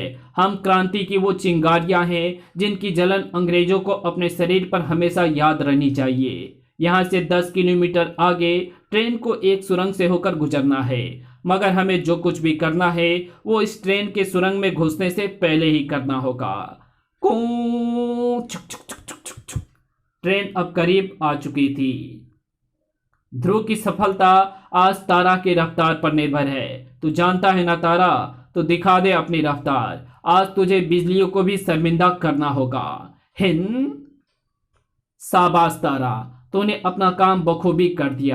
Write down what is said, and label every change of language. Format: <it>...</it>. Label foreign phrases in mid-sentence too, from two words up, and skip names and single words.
<hi>हम क्रांति की वो चिंगारियां हैं जिनकी जलन अंग्रेजों को अपने शरीर पर हमेशा याद रहनी चाहिए। यहाँ से 10 किलोमीटर आगे ट्रेन को एक सुरंग से होकर गुजरना है, मगर हमें जो कुछ भी करना है वो इस ट्रेन के सुरंग में घुसने से पहले ही करना होगा। कूं, छुक, छुक, छुक, छुक, छुक, छुक। ट्रेन अब करीब आ चुकी थी। ध्रुव की सफलता आज तारा की रफ्तार पर निर्भर है। तू जानता है ना तारा, तो दिखा दे अपनी रफ्तार। आज तुझे बिजलियों को भी शर्मिंदा करना होगा। हिंद, शाबाश तारा, तूने अपना काम बखूबी कर दिया।</hi>